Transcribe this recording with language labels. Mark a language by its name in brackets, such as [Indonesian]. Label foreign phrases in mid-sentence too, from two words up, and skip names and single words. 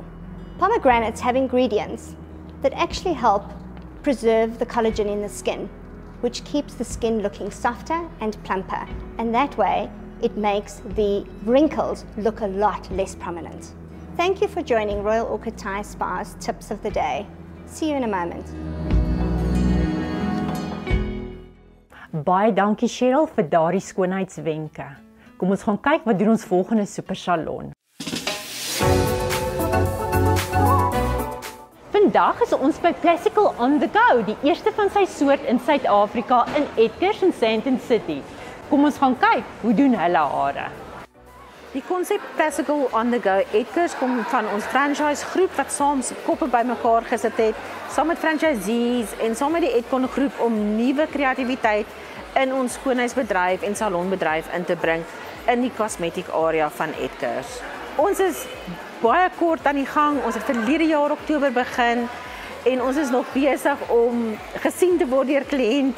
[English] Pomegranates have ingredients that actually help preserve the collagen in the skin, which keeps the skin looking softer and plumper, and that way it makes the wrinkles look a lot less prominent. Thank you for joining Royal Orchid Thai Spa's Tips of the Day. See you in a moment. [Afrikaans] Baie dankie Cheryl vir daardie skoonheidswenke. Kom ons gaan kyk wat doen ons volgende supersalon. Vandag is ons by Placecol on the go, die eerste van sy soort in Suid-Afrika in Edgars en Sandton City. Kom ons gaan kyk hoe doen hulle hare. Die konsep Placecol on the go Edgars kom van ons franchise groep wat saam koppe bymekaar gesit het, saam met franchisees en saam met die Edcon groep om nuwe kreatiwiteit in ons skoonheidsbedryf en salonbedryf in te bring in die [English] cosmetic area [Afrikaans] van Edgars. Ons is baie kort aan die gang. Ons het verlede jaar Oktober begin en ons is nog besig om gesien te word deur kliënte.